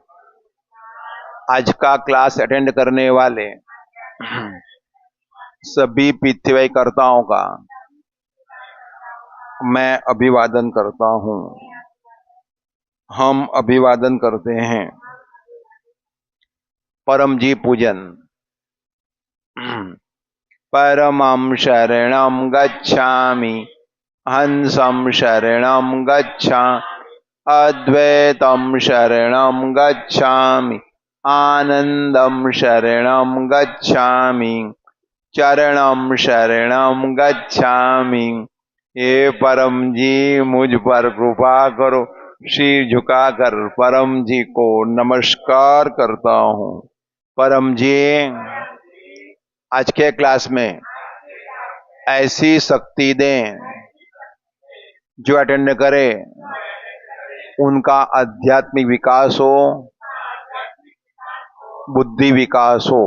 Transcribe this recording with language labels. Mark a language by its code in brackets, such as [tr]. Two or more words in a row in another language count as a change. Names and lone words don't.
[hi] आज का क्लास अटेंड करने वाले सभी पृथ्वी कर्ताओं का मैं अभिवादन करता हूँ। हम अभिवादन करते हैं परम जी पूजन। [sa] परमं शरणं गच्छामि, हंसं शरणं गच्छामि, अद्वैतं शरणं गच्छामि, आनंदं शरणं गच्छामि, चरणं शरणं गच्छामि। [hi] हे परम जी मुझ पर कृपा करो। सिर झुकाकर परम जी को नमस्कार करता हूँ। परम जी आज के क्लास में ऐसी शक्ति दें जो अटेंड करे उनका आध्यात्मिक विकास हो, बुद्धि विकास हो।